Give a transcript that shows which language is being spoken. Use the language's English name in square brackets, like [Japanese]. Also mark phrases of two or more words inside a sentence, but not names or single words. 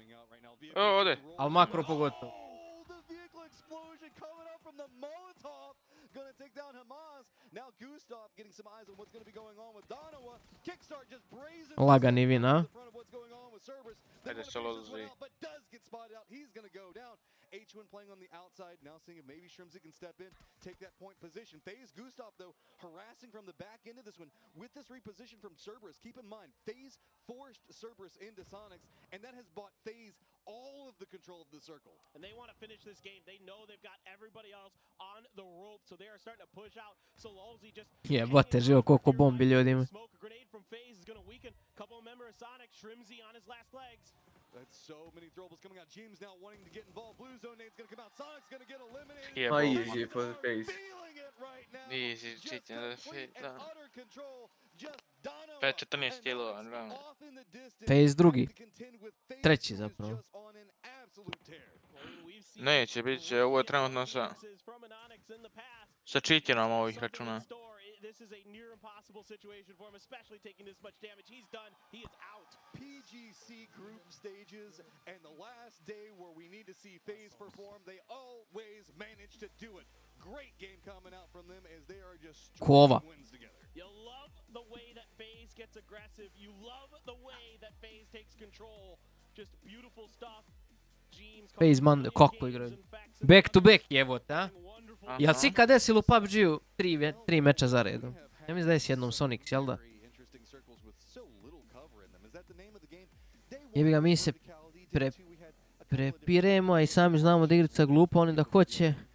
[Croatian] Ode. Ali makro pogotovo. Lagani win, a? Ajde, solo odlazi. [English] H1 playing on the outside, now seeing if maybe Shrimzy can step in, take that point position. FaZe Gustav, though, harassing from the back end of this one with this reposition from Cerberus. Keep in mind, FaZe forced Cerberus into Sonics, and that has bought FaZe all of the control of the circle. And they want to finish this game. They know they've got everybody else on the rope, so they are starting to push out. So Lolzy just... [Croatian] Jebote, živo koliko bombi ljudima. [English] Smoke a grenade from FaZe is going to weaken. Couple of members of Sonic, Shrimzy on his last legs. That's so many throwables coming out. James now wanting to get involved. Blue zone nade's going to come out. Sonic's going to get eliminated. Yeah, easy for the FaZe. Easy cheating the FaZe. 5-14 kilova. [Croatian] FaZe drugi. Treći zapravo. Neće, bit će, ovo je trenutno sa cheaterom ovih računa. [English] This is a near impossible situation for him, especially taking this much damage. He's done. He is out. PGC group stages and the last day where we need to see FaZe perform, they always manage to do it. Great game coming out from them as they are just wins together. You love the way that FaZe gets aggressive. You love the way that FaZe takes control. Just beautiful stuff. FaZe man, [Croatian] kako igraju. [English] Back to back [Croatian] jebote, a? Jel si ikad desilo u PUBG-u 3 meča za redom? Ja mislim da je s jednom Sonics, jel da? Jebi ga, mi se prepiremo, a i sami znamo da igrica glupa, oni da hoće.